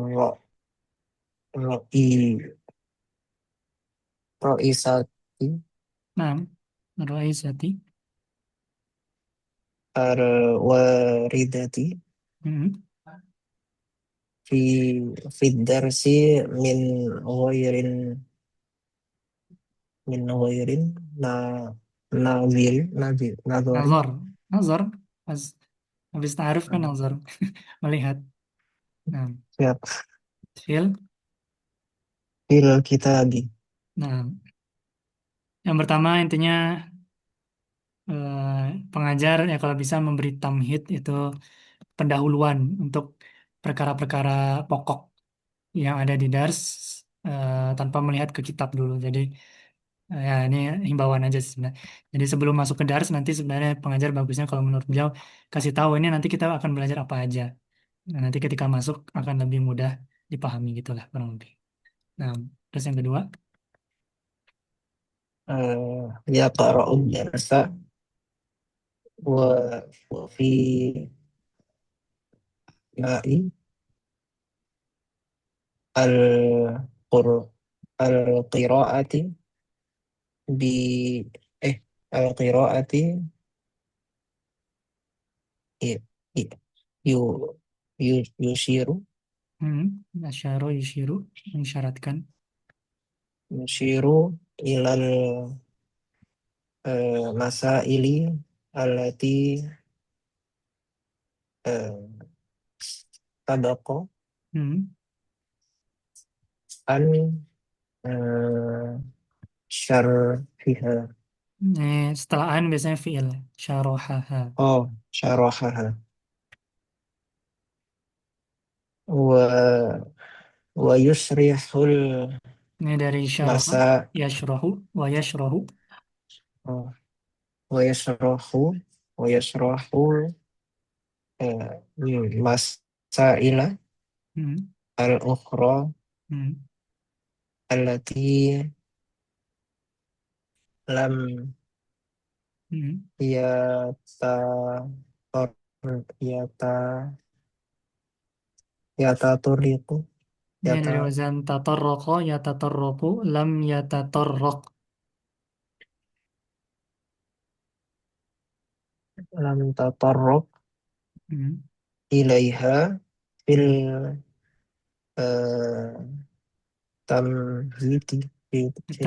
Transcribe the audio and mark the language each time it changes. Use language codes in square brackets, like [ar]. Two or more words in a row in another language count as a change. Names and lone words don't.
[ar] ro roi roisati nam, roi sati. الواردة Hmm. في في درس من غير من غير ن نظر [id] Nazar, nazar. Pas habis ta'aruf kan eh, nazar, melihat. Nah, siap [ar] fil. في الكتاب [id] Nah, yang pertama intinya pengajar ya kalau bisa memberi tamhid itu pendahuluan untuk perkara-perkara pokok yang ada di dars tanpa melihat ke kitab dulu. Jadi ya ini himbauan aja sih sebenarnya. Jadi sebelum masuk ke dars nanti sebenarnya pengajar bagusnya kalau menurut beliau kasih tahu ini nanti kita akan belajar apa aja. Nah, nanti ketika masuk akan lebih mudah dipahami gitulah kurang lebih. Nah, terus yang kedua, [ar] يقرأ درس و في نا ال قر ال قراءة بال قراءة إ- إ-- يُ يشير أشار يشير [id] mengisyaratkan. [ar] يشير إلى المسائل التي eh، سبق Hmm. أن شرفها [id] Setelah an biasanya fi'il syarohaha. [ar] oh شرحها و و يشرح ال [id] Ini dari syaroha, masa [ar] يشرح، و يشرح. oh، و يشرح و يشرح مسائل Hmm. al-ukhra Hmm. التي لم Hmm. يت يت يت تريك [id] Ini [ar] yata [id] dari wazan [ar] تترك، يتترك, لم يتترك. لم تترك Hmm. إليها في ال Hmm. eh، تمهيد في ال